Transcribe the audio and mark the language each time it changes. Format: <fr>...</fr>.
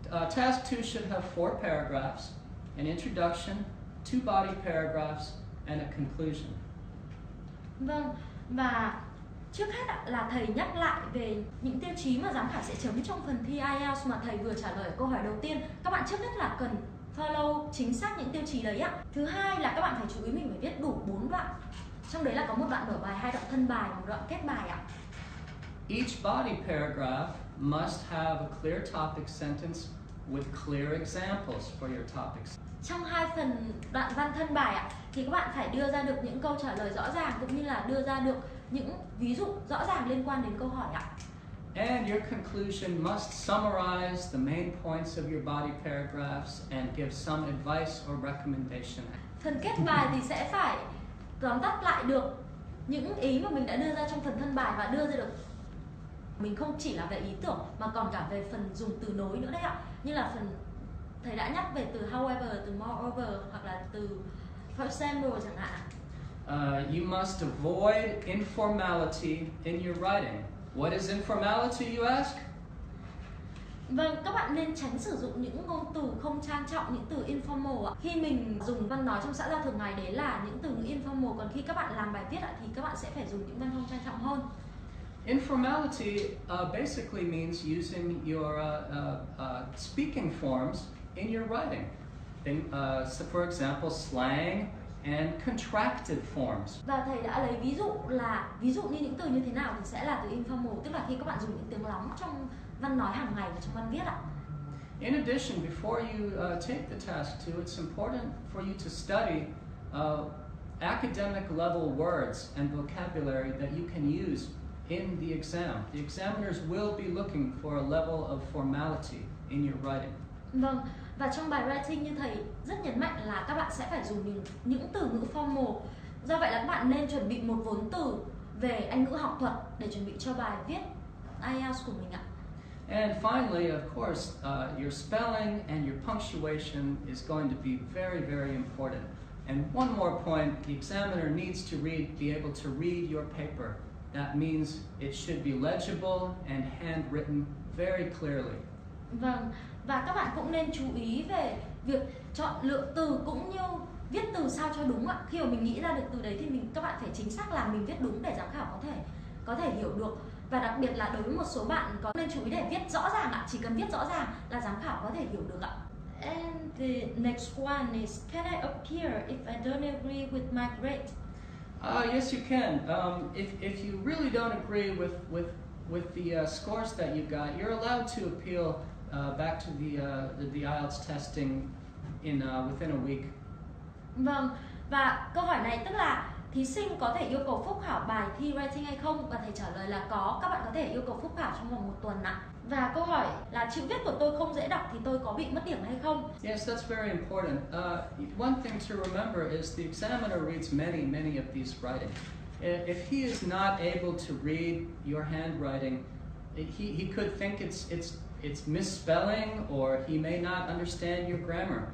<en>Task 2 should have 4 paragraphs, an introduction, 2 body paragraphs, and a conclusion.</en> <vi>Vâng, và trước hết là thầy nhắc lại về những tiêu chí mà giám khảo sẽ chấm trong phần thi IELTS mà thầy vừa trả lời ở câu hỏi đầu tiên. Các bạn trước hết là cần follow chính xác những tiêu chí đấy ạ. Thứ hai là các bạn phải chú ý mình phải viết đủ 4 đoạn. Trong đấy là có một đoạn mở bài, 2 đoạn thân bài và một đoạn kết bài ạ.</vi> <en>Each body paragraph must have a clear topic sentence with clear examples for your topics.</en> <vi>Trong 2 phần đoạn văn thân bài ạ, thì các bạn phải đưa ra được những câu trả lời rõ ràng cũng như là đưa ra được những ví dụ rõ ràng liên quan đến câu hỏi ạ.</vi> <en>And your conclusion must summarize the main points of your body paragraphs and give some advice or recommendation.</en> <vi>Phần kết bài thì sẽ phải tóm tắt lại được những ý mà mình đã đưa ra trong phần thân bài và đưa ra được mình không chỉ là về ý tưởng mà còn cả về phần dùng từ nối nữa đấy ạ. Như là phần thầy đã nhắc về từ however, từ moreover hoặc là từ for example chẳng hạn.</vi> <en>You must avoid informality in your writing. What is informality, you ask?</en> <vi>Vâng, các bạn nên tránh sử dụng những ngôn từ không trang trọng, những từ informal ạ. Khi mình dùng văn nói trong xã giao thường ngày đấy là những từ ngữ informal, còn khi các bạn làm bài viết ạ thì các bạn sẽ phải dùng những văn phong trang trọng hơn.</vi> <en>Informality basically means using your speaking forms in your writing. So for example, slang and contracted forms.</en> <vi>Và thầy đã lấy ví dụ như những từ như thế nào thì sẽ là từ informal, tức là khi các bạn dùng những tiếng lóng trong văn nói hàng ngày và trong văn viết ạ.</vi> <en>In addition, before you take the task 2, it's important for you to study academic level words and vocabulary that you can use in the exam. The examiners will be looking for a level of formality in your writing.</en> <vi>Vâng, và trong bài writing như thầy rất nhấn mạnh là các bạn sẽ phải dùng những từ ngữ formal. Do vậy là các bạn nên chuẩn bị một vốn từ về Anh ngữ học thuật để chuẩn bị cho bài viết IELTS của mình ạ.</vi> <en>And finally, of course, your spelling and your punctuation is going to be very, very important. And one more point, the examiner needs to be able to read your paper. That means it should be legible and handwritten very clearly.</en> <vi>Vâng, và các bạn cũng nên chú ý về việc chọn lựa từ cũng như viết từ sao cho đúng ạ. Khi mà mình nghĩ ra được từ đấy thì các bạn phải chính xác là mình viết đúng để giám khảo có thể hiểu được. Và đặc biệt là đối với một số bạn có nên chú ý để viết rõ ràng ạ. Chỉ cần viết rõ ràng là giám khảo có thể hiểu được ạ.</vi> <en>And the next one is, can I appear if I don't agree with my grade? Yes, you can. If you really don't agree with the scores that you got, you're allowed to appeal back to the IELTS testing within a week.</en> <vi>Vâng, và câu hỏi này tức là thí sinh có thể yêu cầu phúc khảo bài thi writing hay không? Và thầy trả lời là có, các bạn có thể yêu cầu phúc khảo trong vòng 1 tuần ạ. Và câu hỏi là chữ viết của tôi không dễ đọc thì tôi có bị mất điểm hay không?</vi> <en>Yes, that's very important. One thing to remember is the examiner reads many of these writings. If he is not able to read your handwriting, he could think it's misspelling, or he may not understand your grammar.</en>